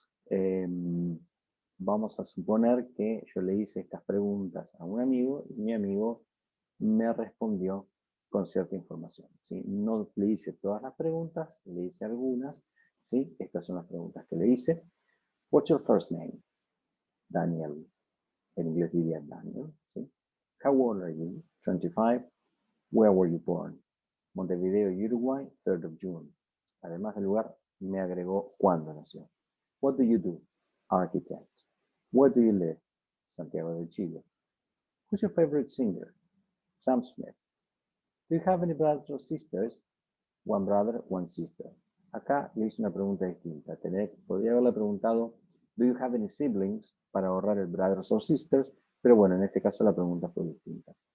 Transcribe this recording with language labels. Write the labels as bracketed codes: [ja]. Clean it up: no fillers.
[es] Eh, Vamos a suponer que yo le hice estas preguntas a un amigo y mi amigo me respondió con cierta información, ¿sí? No le hice todas las preguntas, le hice algunas, ¿sí? Estas son las preguntas que le hice. [en] What's your first name? [es] Daniel. En inglés diría Daniel, ¿sí? [en] How old are you? 25. Where were you born? Montevideo, Uruguay, 3rd of June. [es] Además del lugar, me agregó cuándo nació. [en] What do you do? Architect. Where do you live? Santiago de Chile. Who's your favorite singer? Sam Smith. Do you have any brothers or sisters? One brother, one sister. [es] Acá le hice una pregunta distinta. Podría haberle preguntado, [en] do you have any siblings? [es] Para ahorrar el [en] brothers or sisters, [es] pero bueno, en este caso la pregunta fue distinta.